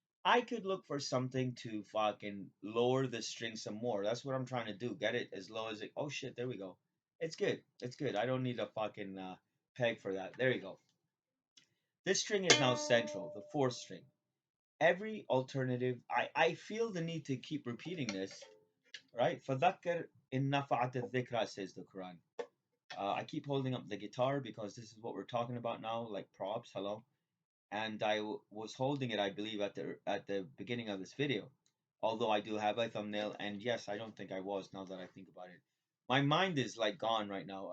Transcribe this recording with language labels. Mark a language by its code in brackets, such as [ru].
[en] I could look for something to fucking lower the string some more. That's what I'm trying to do. Get it as low as it. Oh shit! There we go. It's good. It's good. I don't need a fucking peg for that. There you go. This string is now central, the fourth string. Every alternative, I feel the need to keep repeating this, right? [ar] فَذَكَّرْ إِن نَفَعَتِ الذِّكْرَى, [en] says the Quran. I keep holding up the guitar because this is what we're talking about now, like props, hello. And was holding it, I believe, at the beginning of this video. Although I do have a thumbnail, and yes, I don't think I was. Now that I think about it, my mind is like gone right now.